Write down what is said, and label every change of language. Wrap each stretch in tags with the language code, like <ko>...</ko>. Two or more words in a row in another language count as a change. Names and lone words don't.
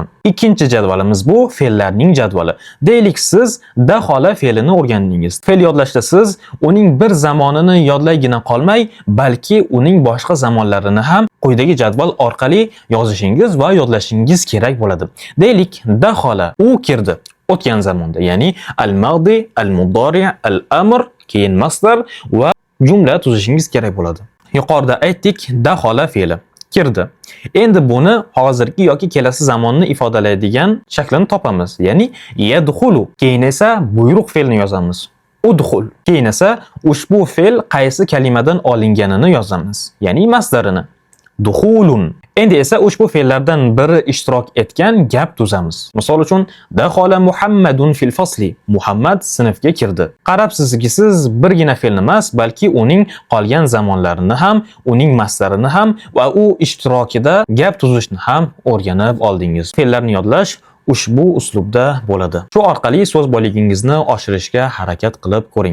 <uz>Ikkinchi jadvalimiz bu fe'llarning jadvali. Deylik, siz dahola fe'lini o'rgandingiz. Fe'l yodlashda siz uning bir zamonini yodlaygina qolmay, balki uning boshqa zamonlarini ham quyidagi jadval orqali yozishingiz va yodlashingiz kerak bo'ladi. Deylik, dahola u kirdi. O'tgan zamonda, ya'ni</uz> <ar>الماضي، المضارع، الأمر,</ar> <uz>keyin masdar va jumla tuzishingiz kerak bo'ladi. Yuqorida aytdik, dahola fe'li kirdi. Endi buni hozirgi yoki kelasi zamonni ifodalaydigan shaklini topamiz. Ya'ni yadkhulu. Keyin esa buyruq fe'lini yozamiz. Udkhul. Keyin esa ushbu fe'l qaysi kalimadan olinganini yozamiz. Ya'ni masdarini. Dukhulun. Endi esa ushbu fe'llardan biri ishtirok etgan gap tuzamiz. Misol uchun,</uz> <ar>دخل محمد في الفصل.</ar> <uz>Muhammad sinfga kirdi. Qarabsizki, siz birgina fe'lni emas, balki uning qolgan zamonlarini ham, uning masdarini ham va u ishtirokida gap tuzishni ham o'rganib oldingiz. Fe'llarni yodlash ushbu uslubda bo'ladi. Shu orqali so'z boyligingizni oshirishga harakat qilib ko'ring.</uz>